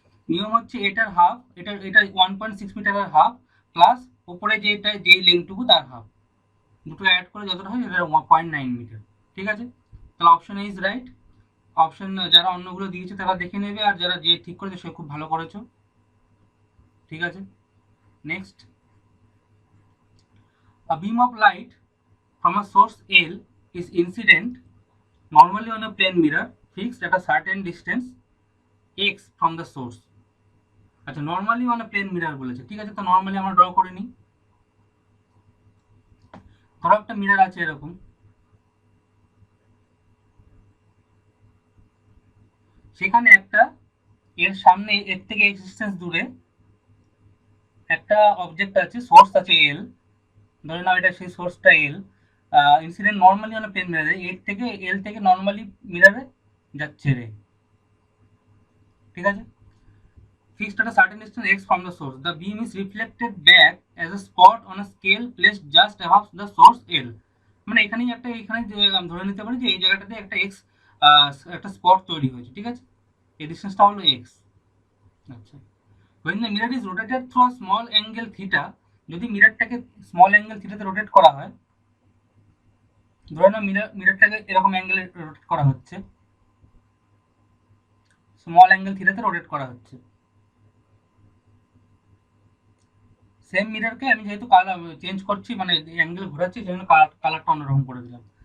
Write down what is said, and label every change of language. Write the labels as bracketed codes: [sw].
[bn] নিয়ম হচ্ছে এটার হাফ, এটা 1.6 মিটারের হাফ, প্লাস উপরে যেটা যেই লেন্থটুকু তার হাফ, দুটো অ্যাড করে যতটা হয় সেটা 0.9 মিটার। ঠিক আছে, তাহলে অপশন ইজ রাইট। অপশন যারা অন্যগুলো দিয়েছে তারা দেখে নেবে, আর যারা যে ঠিক করেছে সে খুব ভালো করেছো। ঠিক আছে, next, [en] a beam of light from a source L is incident normally on a plane mirror fixed at a certain distance x from the source. [bn] আচ্ছা, normally on [en] a plane mirror [bn] বলেছে, ঠিক আছে, তো নর্মালি আমরা draw করে নিই। ধরো একটা মিরর আছে এরকম, সেখানে একটা, এর সামনে এর থেকে এক্স ডিস্টেন্স দূরে একটা অবজেক্ট আছে, সোর্স আছে এল, ধরে নাও এটা সেই সোর্সটা এল, ইনসিডেন্ট নর্মালি অন প্লেন মিররে, এল থেকে নর্মালি মিররে যাচ্ছে রে। ঠিক আছে, [en] fixed at a certain distance x from the source, the beam is reflected back as a spot on a scale placed just above the source L, [bn] মানে এখানেই একটা, এখানে ধরে নিতে পারি যে এই জায়গাটাতে একটা এক্স, একটা স্পট তৈরি হয়েছে। ঠিক আছে, এই ডিস্টেন্সটা হলো এক্স। আচ্ছা, [en] when the mirror is rotated through a small angle theta, [bn] যদি মিররটাকে স্মল অ্যাঙ্গেল থিটাতে রোটেট করা হয়, ধরে নাও মিররটাকে এরকম অ্যাঙ্গেলে রোটেট করা হচ্ছে, স্মল অ্যাঙ্গেল থিটাতে রোটেট করা হচ্ছে, সেম মিররকে আমি যেহেতু কালার চেঞ্জ করছি, মানে অ্যাঙ্গেল ঘোরাচ্ছি, সেজন্য কালারটা অন্যরকম করে দিলাম।